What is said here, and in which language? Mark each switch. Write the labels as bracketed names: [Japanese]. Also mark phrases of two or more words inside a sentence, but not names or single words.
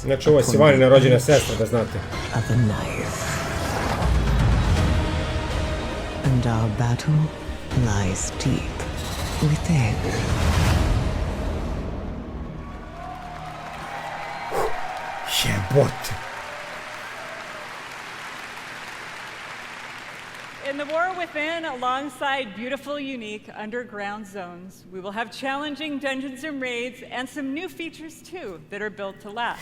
[Croatian] Znači, ovo je [English] upon [Croatian] Sivanina [English] the [Croatian] rođena [English] edge [Croatian] sestra, da znate. [English] of a knife. And our battle lies deep within. [Croatian] Jebote. [English] In the war within, alongside beautiful, unique underground zones, we will have challenging dungeons and raids and some new features too that are built to last.